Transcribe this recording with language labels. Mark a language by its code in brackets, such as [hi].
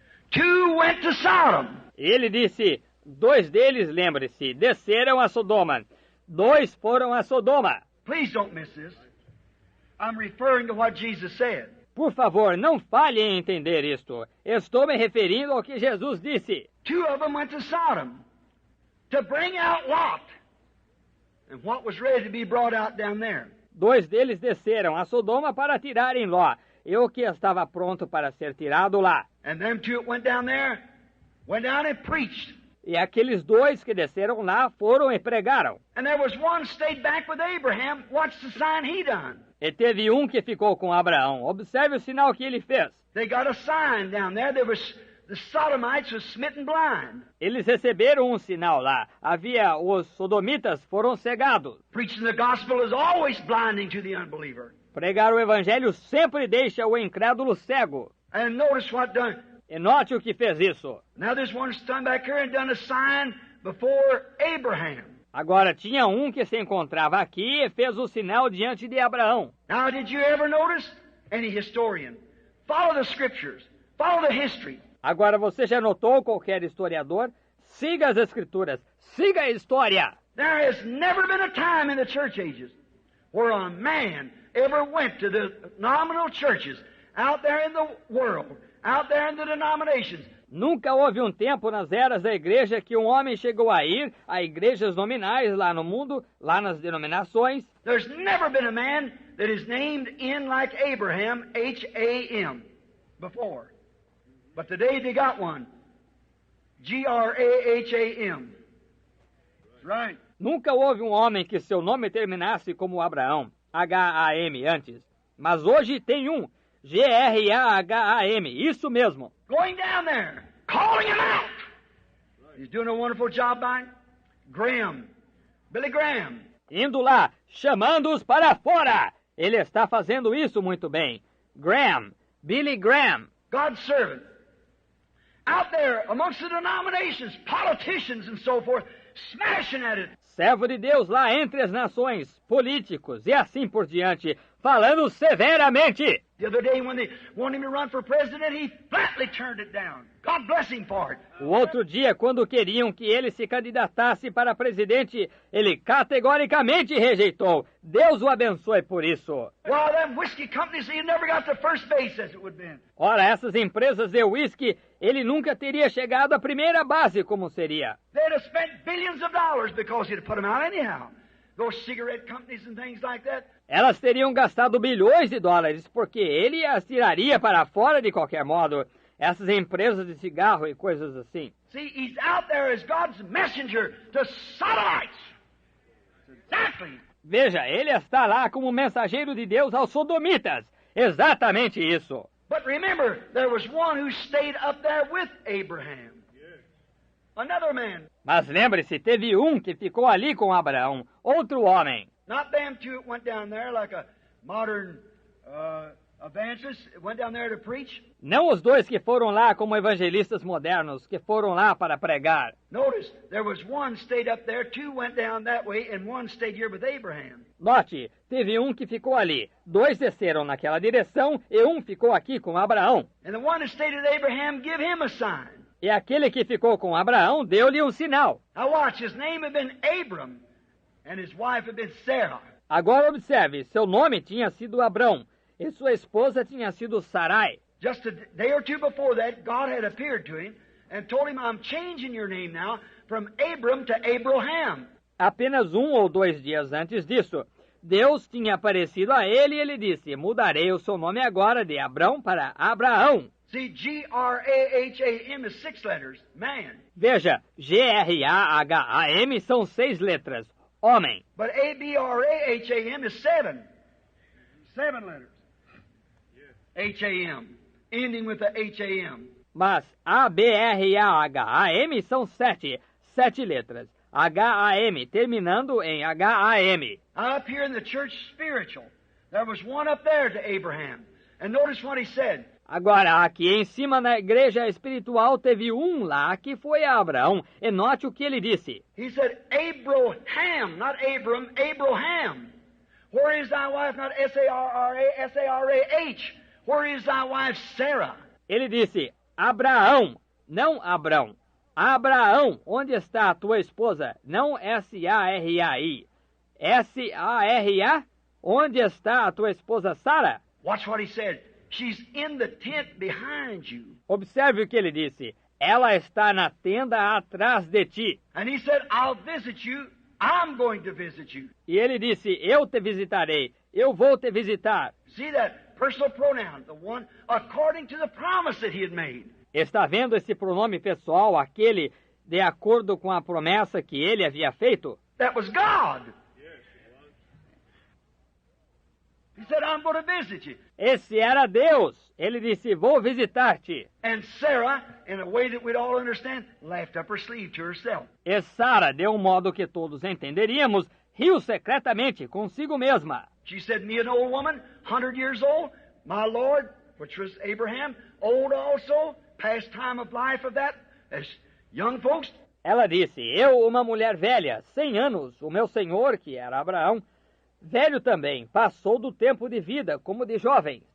[en] Two went to Sodom. [pt] Ele disse, 2 deles, lembre-se, desceram a Sodoma. 2 foram a Sodoma. [en] Please don't miss this. I'm referring to what Jesus said. [pt] Por favor, não falhe em entender isto. Estou me referindo ao que Jesus disse. [en] 2 of them went to Sodom to bring out Lot and what was ready to be brought out down there. [pt] 2 deles desceram a Sodoma para tirarem Ló, e o que estava pronto para ser tirado lá. [en] And them 2 went down there, went down and preached. [pt] E aqueles 2 que desceram lá foram e pregaram. [en] And there was one stayed back with Abraham. Watch the sign he done. [pt] E teve um que ficou com Abraão. Observe o sinal que ele fez. [en] They got a sign down there. The Sodomites was smitten blind. [pt] Eles receberam um sinal lá. Os sodomitas foram cegados. [en] Preaching the gospel is always blinding to the unbeliever. [pt] Pregar o evangelho sempre deixa o incrédulo cego. [en] And notice what done. [pt] E note o que fez isso. [en] Now there's one stand back here and done a sign before Abraham. [pt] Agora tinha um que se encontrava aqui e fez o sinal diante de Abraão. [en] Now did you ever notice? Any historian. Follow the scriptures. Follow the history. [pt] Agora você já notou, qualquer historiador? Siga as escrituras. Siga a história. [en] There has never been a time in the church ages where a man ever went to the nominal churches out there in the world, out there in the denominations. [pt] Nunca houve um tempo nas eras da igreja que um homem chegou a ir a igrejas nominais lá no mundo, lá nas denominações. [en] There's never been a man that is named in like Abraham, H-A-M, before. But today they got one, G-R-A-H-A-M. That's right. [pt] Nunca houve um homem que seu nome terminasse como Abraão, H-A-M, antes. Mas hoje tem um, G-R-A-H-A-M, isso mesmo. [en] Going down there, calling him out. He's doing a wonderful job by it. Graham, Billy Graham. [pt] Indo lá, chamando-os para fora. Ele está fazendo isso muito bem. Graham, Billy Graham. [en] God's servant. Out there amongst the denominations, politicians and so forth, smashing at it. [pt] Servo de Deus lá entre as nações, políticos e assim por diante, falando severamente. [en] The other day when they wanted him to run for president, he flatly turned it down. God bless him for it. [pt] O outro dia, quando queriam que ele se candidatasse para presidente, ele categoricamente rejeitou. Deus o abençoe por isso. [en] Well, them whiskey companies, he never got to first base as it would have been. [pt] Ora, essas empresas de uísque, ele nunca teria chegado à primeira base como seria. [en] They'd have spent billions of dollars because he'd have put them out anyhow. Those cigarette companies and things like that. [pt] Elas teriam gastado bilhões de dólares, porque ele as tiraria para fora de qualquer modo. Essas empresas de cigarro e coisas assim. [en] See, he's out there as God's messenger to Sodomites. Exactly. [pt] Veja, ele está lá como mensageiro de Deus aos sodomitas. Exatamente isso. [en] But remember, there was one who stayed up there with Abraham. Another man. [pt] Mas lembre-se, teve um que ficou ali com Abraão, outro homem. [en] Not them two that went down there like a modern evangelists went down there to preach. [pt] Não os dois que foram lá como evangelistas modernos, que foram lá para pregar. [en] Notice, there was one stayed up there, two went down that way, and one stayed here with Abraham. [pt] Note, teve um que ficou ali, dois desceram naquela direção e um ficou aqui com Abraão. [en] And the one that stayed with Abraham, give him a sign. [pt] E aquele que ficou com Abraão deu-lhe um sinal. [en] Now watch, his name had been Abram, and his wife had been Sarah. [pt] Agora observe, seu nome tinha sido Abrão e sua esposa tinha sido Sarai. [en] Just a day or two before that, God had appeared to him and told him, I'm changing your name now from Abram to Abraham. [pt] Apenas 1 ou 2 dias antes disso, Deus tinha aparecido a ele e ele disse, mudarei o seu nome agora de Abrão para Abraão. [en] See, G-R-A-H-A-M is 6 letters, man. [pt] Veja, G-R-A-H-A-M são 6 letras, homem. [en] But A-B-R-A-H-A-M is 7. 7 letters. H-A-M. Ending with the H-A-M. [pt] Mas A-B-R-A-H-A-M são 7 letras. H-A-M, terminando em H-A-M. [en] Up here in the church spiritual, there was one up there to Abraham. And notice what he said. [pt] Agora, aqui em cima na igreja espiritual teve um lá que foi a Abraão. E note o que ele disse. [en] He said, Abraham, not Abram, Abraham. Where is thy wife? Not S-A-R-R-A, S-A-R-A-H. Where is thy wife Sarah? [pt] Ele disse, Abraão, não Abrão. Abraão, onde está a tua esposa? Não S-A-R-A-I. S-A-R-A, onde está a tua esposa Sara? [en] Watch what he said. She's in the tent behind you. [pt] Observe o que ele disse. Ela está na tenda atrás de ti. [en] And he said, I'll visit you. I'm going to visit you. [pt] E ele disse, eu te visitarei. Eu vou te visitar. [en] See that personal pronoun, the one according to the promise that he had made. [pt] Está vendo esse pronome pessoal, aquele de acordo com a promessa que ele havia feito? [en] That was God. He said, I'm going to visit you. [pt] Esse era Deus. Ele disse, vou visitar-te. [en] And Sarah, in a way that we'd all understand, laughed up her sleeve to herself. [pt] E Sara, de um modo que todos entenderíamos, riu secretamente consigo mesma. [en] She said, me an old woman, 100 years old, my Lord, which was Abraham, old also, past time of life of that, as young folks. [pt] Ela disse, eu, uma mulher velha, 100 anos, o meu senhor, que era Abraão, velho também, passou do tempo de vida como de jovem.